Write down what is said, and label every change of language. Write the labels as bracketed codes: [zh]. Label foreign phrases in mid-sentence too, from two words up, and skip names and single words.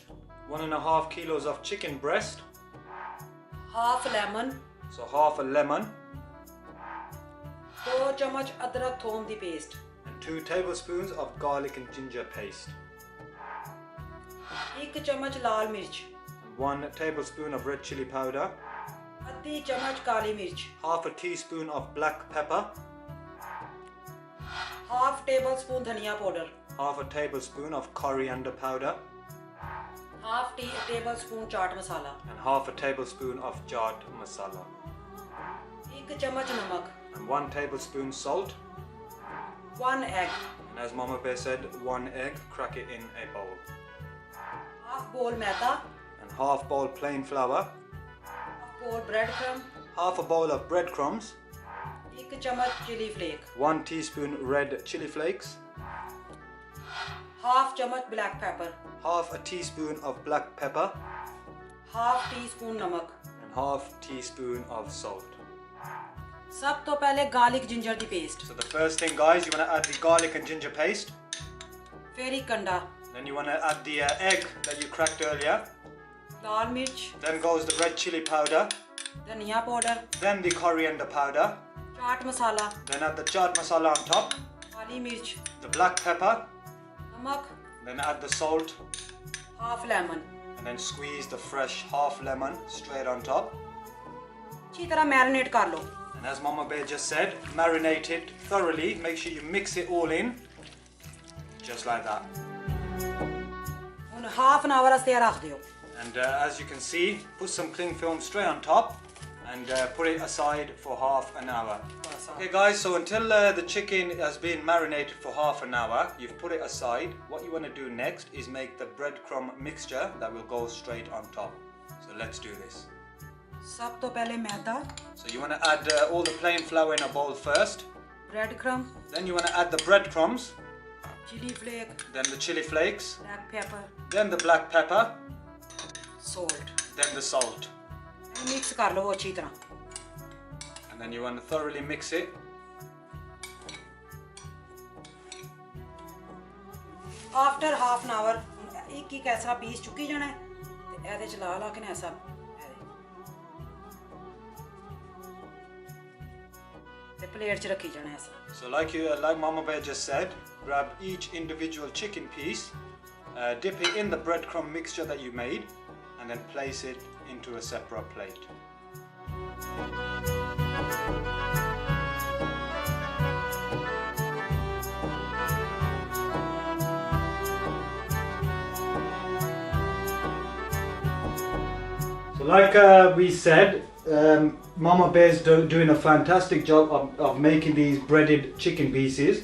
[en] 1.5 kilos of chicken breast, half lemon, so half a lemon, [pa] 2 ਚਮਚ ਅਦਰਕ ਥੋਮ ਦੀ ਪੇਸਟ, [en] and 2 tablespoons of garlic and ginger paste, [pa] 1 ਚਮਚ ਲਾਲ ਮਿਰਚ, [en] 1 tablespoon of red chili powder, [pa] ਅੱਧੀ ਚਮਚ ਕਾਲੀ ਮਿਰਚ, [en] half a teaspoon of black pepper, half tablespoon [pa] ਧਨੀਆ ਪਾਊਡਰ, [en] half a tablespoon of coriander powder, half tablespoon [pa] ਚਾਟ ਮਸਾਲਾ, [en] and half a tablespoon of chaat masala, [pa] 1 ਚਮਚ ਨਮਕ, [en] and 1 tablespoon salt, 1 egg, and as Mama Bear said, 1 egg, crack it in a bowl, half bowl ਮੈਦਾ, and half bowl plain flour, half bowl bread crumb, half a bowl of breadcrumbs, 1 ਚਮਚ chili flake, 1 teaspoon red chili flakes, half ਚਮਚ black pepper, half a teaspoon of black pepper, half teaspoon ਨਮਕ. and half teaspoon of salt. [pa] ਸਭ ਤੋਂ ਪਹਿਲੇ [en] garlic ginger [pa] ਦੀ paste, [en] So the first thing guys, you want to add the garlic and ginger paste, [pa] ਫਿਰ ਇੱਕ ਅੰਡਾ, [en] then you want to add the egg that you cracked earlier, [pa] ਲਾਲ ਮਿਰਚ, [en] then goes the red chili powder, [pa] ਧਨੀਆ ਪਾਊਡਰ, [en] then the coriander powder, [pa] ਚਾਟ ਮਸਾਲਾ, [en] then add the chaat masala on top, [pa] ਕਾਲੀ ਮਿਰਚ, [en] the black pepper, [pa] ਨਮਕ, [en] then add the salt, half lemon. and then squeeze the fresh half lemon straight on top. [pa] ਅੱਛੀ ਤਰ੍ਹਾਂ ਮੈਰੀਨੇਟ ਕਰ ਲਓ. [en] And as Mama Bear just said, marinate it thoroughly. Make sure you mix it all in, just like that. [pa] ਹੁਣ [en] half an hour [pa] ਵਾਸਤੇ ਰੱਖ ਦਿਓ. [en] And as you can see, put some cling film straight on top and put it aside for half an hour. Okay guys, so until the chicken has been marinated for half an hour, you've put it aside. What you want to do next is make the breadcrumb mixture that will go straight on top. So let's do this. [pa] ਸਭ ਤੋਂ ਪਹਿਲੇ ਮੈਦਾ, [en] So you want to add all the plain flour in a bowl first. bread crumb, Then you want to add the breadcrumbs, chili flake, then the chili flakes, black pepper, then the black pepper, salt. then the salt. [pa] ਮਿਕਸ ਕਰ ਲਓ ਅੱਛੀ ਤਰ੍ਹਾਂ. [en] And then you want to thoroughly mix it. after half an hour [pa] ਇੱਕ ਇੱਕ ਐਸਾ ਪੀਸ ਚੁੱਕੀ ਜਾਣਾ ਹੈ ਤੇ ਇਹਦੇ ਚ ਲਾ ਲਾ ਕੇ ਨਾ ਐਸਾ ਤੇ ਪਲੇਟ ਚ ਰੱਖੀ ਜਾਣਾ ਐਸਾ. [en] So like Mama Bear just said, grab each individual chicken piece, dip it in the breadcrumb mixture that you made, and then place it into a separate plate. So like we said, Mama Bear's doing a fantastic job of making these breaded chicken pieces.